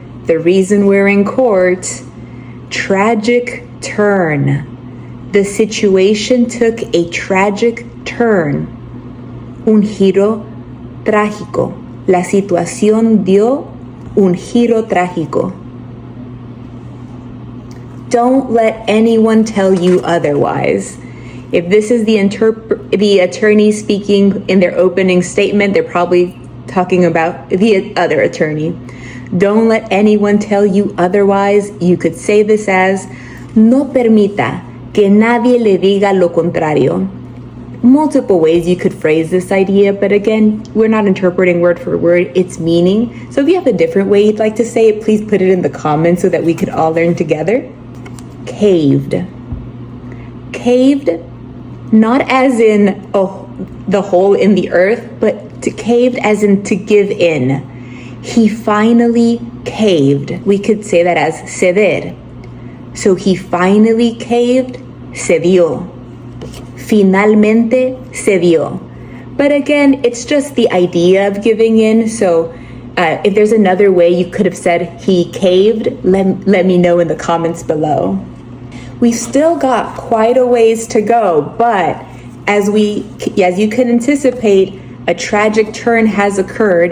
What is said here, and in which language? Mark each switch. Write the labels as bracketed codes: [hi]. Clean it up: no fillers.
[en] The reason we're in court. Tragic turn. The situation took a tragic turn. [es] Un giro trágico. La situación dio un giro trágico. [en] Don't let anyone tell you otherwise. If this is the attorney speaking in their opening statement, they're probably talking about the other attorney. Don't let anyone tell you otherwise. You could say this as, [es] no permita que nadie le diga lo contrario. [en] multiple ways you could phrase this idea, but again, we're not interpreting word for word its meaning. So if you have a different way you'd like to say it, please put it in the comments so that we could all learn together. Caved. Caved, not as in the hole in the earth, but caved as in to give in. He finally caved. We could say that as ceder. So he finally caved, cedió. [es] Finalmente cedió. [en] But again, it's just the idea of giving in. So if there's another way you could have said he caved, let me know in the comments below. We've still got quite a ways to go, but as you can anticipate, a tragic turn has occurred.